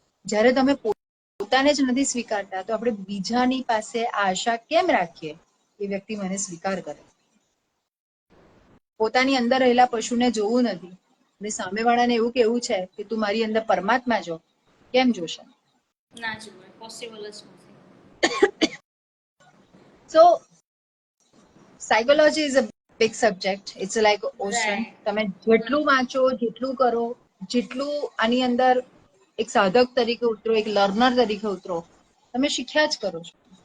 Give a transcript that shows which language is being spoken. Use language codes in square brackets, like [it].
[gu] જ્યારે તમે પોતાને જ નથી સ્વીકારતા તો આપણે બીજાની પાસે આ આશા કેમ રાખીએ એ વ્યક્તિ મને સ્વીકાર કરે. પોતાની અંદર રહેલા પશુને જોવું નથી અને સામેવાળાને એવું કેવું છે કે તું મારી અંદર પરમાત્મા જો, કેમ જોશે? ના જોવે, પોસિબલ જ નથી. [en] So psychology is a big subject. It's like ocean. Right. [gu] તમે જેટલું વાંચો, જેટલું કરો, જેટલું આની અંદર એક સાધક તરીકે ઉતરો, એક લર્નર તરીકે ઉતરો, તમે શીખ્યા જ કરો છો.